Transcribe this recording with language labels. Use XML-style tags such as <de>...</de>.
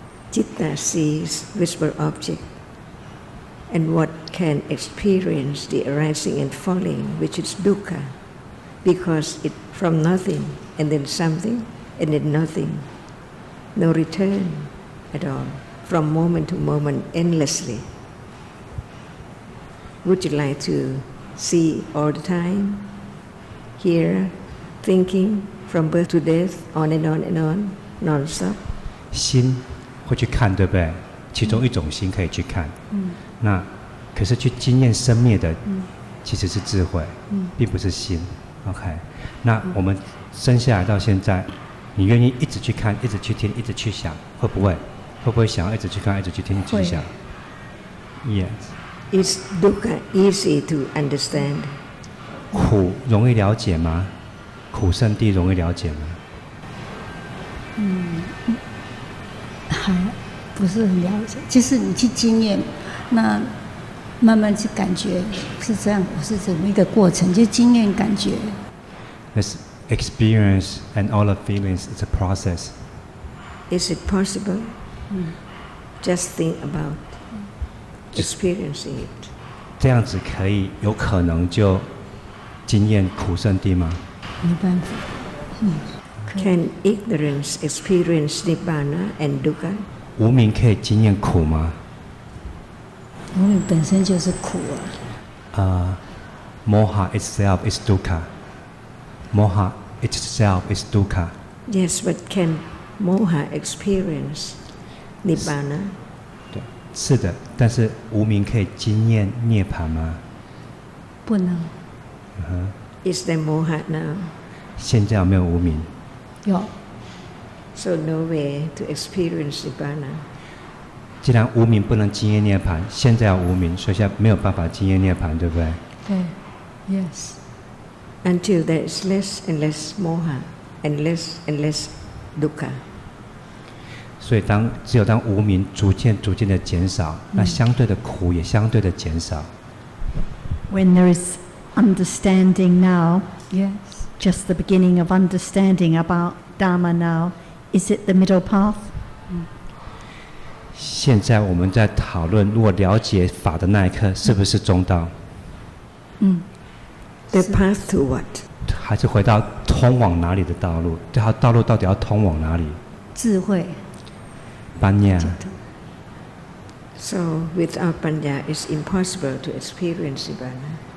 <en>Citta sees visible object, and what can experience the arising and falling, which is dukkha, because it from nothing and then something and then nothing, no return at all, from moment to moment endlessly. Would you like to see all the time, hear, thinking, from birth to death, on and on and on, non-stop?</en> <zh>心会去看，对不对？其中一种心可以去看。那可是去经验生灭的，其实是智慧，并不是心。 OK， 那我们生下来到现在，你愿意一直去看，一直去听，一直去想，会不会？会不会想要一直去看，一直去听，一直去想 ？</zh> <en>Yes. Is dukkha easy to understand?</en> <zh>苦容易了解吗？苦圣谛容易了解吗？还不是很了解，就是你去经验，那慢慢去感觉是这样，是怎么一个过程？就经验感觉。</zh> <en>This experience and all the feelings is a process. Is it possible? Just think about experiencing it.</en> <zh>这样子可以有可能就经验苦圣地吗？没办法。</zh> <en>Can ignorance experience nibbana and dukkha?</en> <zh>无明可以经验苦吗？无明本身就是苦啊。</zh> <en>Moha itself is dukkha. Moha itself is dukkha. Yes, but can moha experience nibbana?</en> <zh>对，是的，但是无明可以经验涅槃吗？不能。</zh> <en>Is there moha now?</en> <zh>现在有没有无明？有。</zh> <en>So no way to experience nibbana.</en> <zh>既然无明不能经验涅槃，现在有无明，所以现在没有办法经验涅槃，对不对？对 ，</zh> <en>Yes. Until there is less and less moha and less dukkha.</en> <zh>所以只有当无明逐渐的减少，那相对的苦也相对的减少。</zh> <en>When there is understanding now, Yes. just the beginning of understanding about Dharma now, is it the middle path?</en> <zh>现在我们在讨论，如果了解法的那一刻，是不是中道？</zh> <en>The path to what?</en> <zh>还是回到通往哪里的道路？这条道路到底要通往哪里？智慧。</zh> <en>Panya. So without panya, it's impossible to experience nibbana.</en>